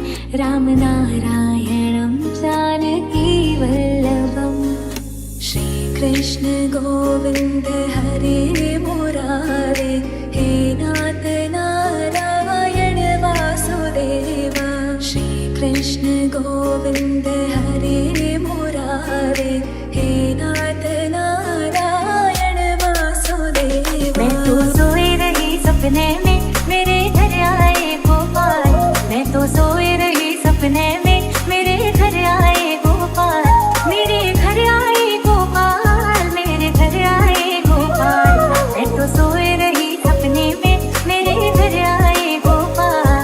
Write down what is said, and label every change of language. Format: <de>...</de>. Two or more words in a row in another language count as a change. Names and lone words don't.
<sa>रामनारायणं जानकी वल्लभं श्रीकृष्ण गोविन्द हरे मुरारे हे नाथ नारायण वासुदेव श्रीकृष्ण गोविन्द हरे मुरारे हे नाथ नारायण वासुदेव।</sa> <hi>मैं तो सोई रही सपने में मेरे घर आए गोपाल, मैं तो सोई रही सपने में मेरे घर आए गोपाल, मेरे घर आए गोपाल, मेरे घर आए गोपाल। मैं तो सोई रही सपने में मेरे घर आए गोपाल।</hi>